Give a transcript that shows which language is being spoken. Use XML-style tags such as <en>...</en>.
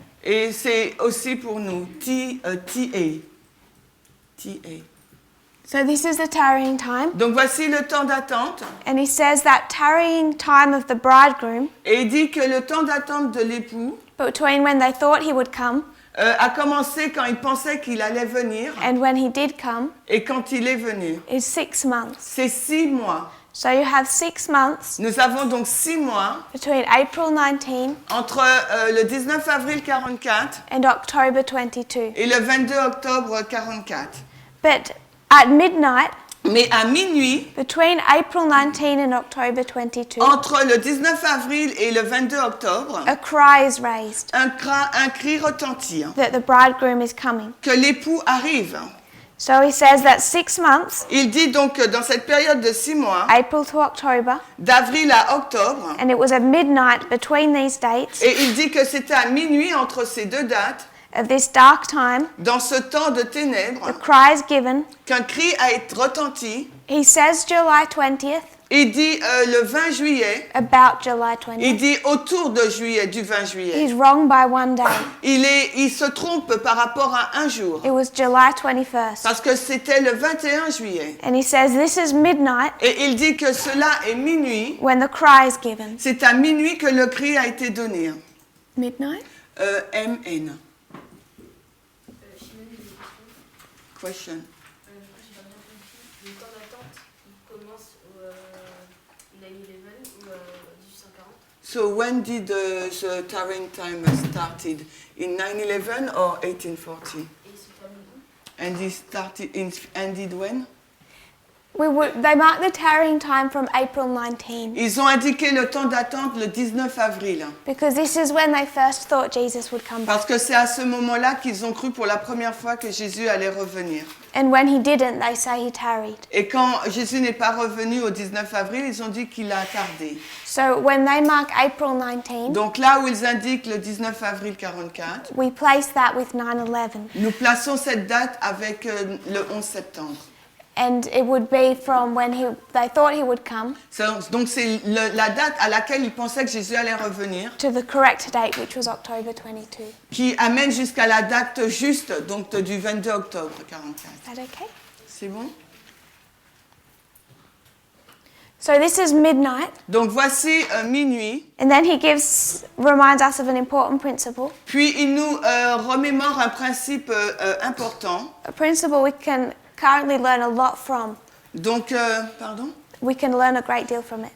<fr>Et c'est aussi pour nous, TA.</fr> <en>So this is the tarrying time,</en> <fr>Donc voici le temps d'attente.</fr> <en>and he says that tarrying time of the bridegroom,</en> <fr>Et il dit que le temps d'attente de l'époux</fr> <en>between when they thought he would come</en> <fr>a commencé quand il pensait qu'il allait venir</fr> <en>and when he did come,</en> <fr>et quand il est venu.</fr> <en>is 6 months.</en> <fr>C'est 6 mois.</fr> <en>So you have 6 months</en> <fr>Nous avons donc 6 mois</fr> <en>between April 19</en> <fr>entre le 19 avril 44</fr> <en>and October 22.</en> <fr>et le 22 octobre 44.</fr> <en>But at midnight,</en> <fr>Mais à minuit,</fr> <en>between April 19 and October 22,</en> <fr>entre le 19 avril et le 22 octobre,</fr> <en>a cry is raised</en> <fr>un cri retentit</fr> <en>that the bridegroom is coming.</en> <fr>que l'époux arrive.</fr> <en>So he says that 6 months,</en> <fr>Il dit donc que dans cette période de 6 mois,</fr> <en>April to October,</en> <fr>d'avril à octobre,</fr> <en>and it was at midnight between these dates</en> <fr>et il dit que c'était à minuit entre ces deux dates,</fr> <en>of this dark time,</en> <fr>dans ce temps de ténèbres,</fr> <en>the cry is given.</en> <fr>qu'un cri a été retenti.</fr> <en>He says July 20th,</en> <fr>Il dit le 20 juillet,</fr> <en>about July</en> <fr>il</fr> <en>20th.</en> <fr>dit autour de juillet, du 20 juillet.</fr> <en>He's wrong by 1 day.</en> <fr>Il se trompe par rapport à un jour,</fr> <en>It was July 21st.</en> <fr>parce que c'était le 21 juillet.</fr> <en>And he says this is midnight</en> <fr>Et il dit que cela est minuit,</fr> <en>when the cry is given.</en> <fr>c'est à minuit que le cri a été donné.</fr> <en>Midnight? MN. Question.</en> <fr>Le temps d'attente, il commence au 9/11 ou 1840.</fr> <en>So when did the tarrying time started? In 9/11 or 1840?</en> <fr>Et il se termine où?</fr> <en>And ended when? They mark the tarrying time from April 19</en> <fr>Ils ont indiqué le temps d'attente le 19 avril.</fr> <en>because this is when they first thought Jesus would come back.</en> <fr>Parce que c'est à ce moment-là qu'ils ont cru pour la première fois que Jésus allait revenir.</fr> <en>And when he didn't, they say he tarried.</en> <fr>Et quand Jésus n'est pas revenu au 19 avril, ils ont dit qu'il a tardé.</fr> <en>So when they mark April 19,</en> <fr>Donc là où ils indiquent le 19 avril 44,</fr> <en>we place that with 9/11.</en> <fr>nous plaçons cette date avec le 11 septembre.</fr> <en>And it would be from when they thought he would come</en> <fr>Donc c'est la date à laquelle ils pensaient que Jésus allait revenir,</fr> <en>to the correct date, which was October 22.</en> <fr>qui amène jusqu'à la date juste, donc du 22 octobre 44.</fr> <en>Is that okay?</en> <fr>C'est bon?</fr> <en>So this is midnight.</en> <fr>Donc voici minuit,</fr> <en>And then he reminds us of an important principle.</en> <fr>puis il nous remémore un principe important.</fr> <en>A principle we can currently learn a lot from.</en> <fr>Donc, pardon?</fr> <en>we can learn a great deal from it.</en>